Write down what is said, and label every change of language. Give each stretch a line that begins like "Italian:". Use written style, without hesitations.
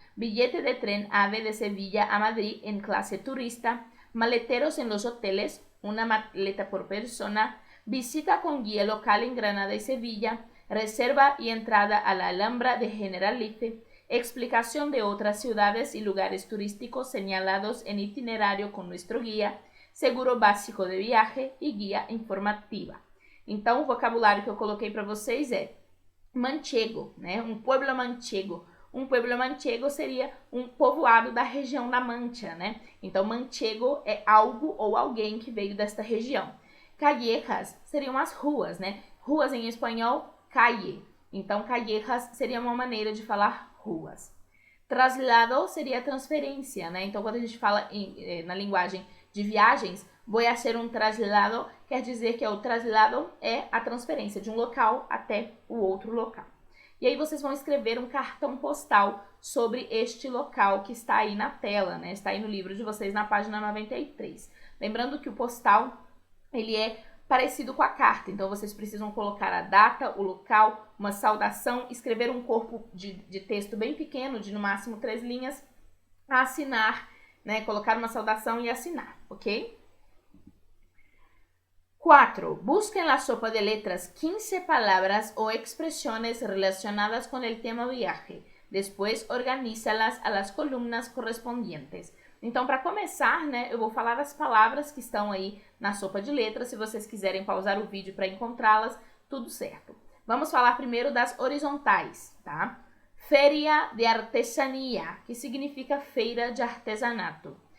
Spanish: billete de tren AVE de Sevilla a Madrid en clase turista, maleteros en los hoteles, una maleta por persona, visita con guía local en Granada y Sevilla, reserva y entrada a la Alhambra de Generalife, explicación de otras ciudades y lugares turísticos señalados en itinerario con nuestro guía, seguro básico de viaje e guia informativa.
Portuguese: Então, o vocabulário que eu coloquei para vocês é manchego, né? Um pueblo manchego. Um pueblo manchego seria um povoado da região da Mancha, né? Então, manchego é algo ou alguém que veio desta região. Callejas seriam as ruas, né? Ruas em espanhol, calle. Então, callejas seria uma maneira de falar ruas. Traslado seria transferência, né? Então, quando a gente fala na linguagem de viagens,
Spanish: voy a hacer un traslado,
Portuguese: quer dizer que o traslado é a transferência de um local até o outro local. E aí vocês vão escrever um cartão postal sobre este local que está aí na tela, né? Está aí no livro de vocês na página 93. Lembrando que o postal, ele é parecido com a carta, então vocês precisam colocar a data, o local, uma saudação, escrever um corpo de texto bem pequeno, de no máximo 3 linhas, assinar, né? Colocar uma saudação e assinar, ok? 4.
Spanish: Busca en la sopa de letras 15 palabras o expresiones relacionadas con el tema viaje. Depois, organízalas a las colunas correspondientes.
Portuguese: Então, para começar, né, eu vou falar das palavras que estão aí na sopa de letras. Se vocês quiserem pausar o vídeo para encontrá-las, tudo certo. Vamos falar primeiro das horizontais, tá? Feria de Artesanía, que significa feira de artesanato.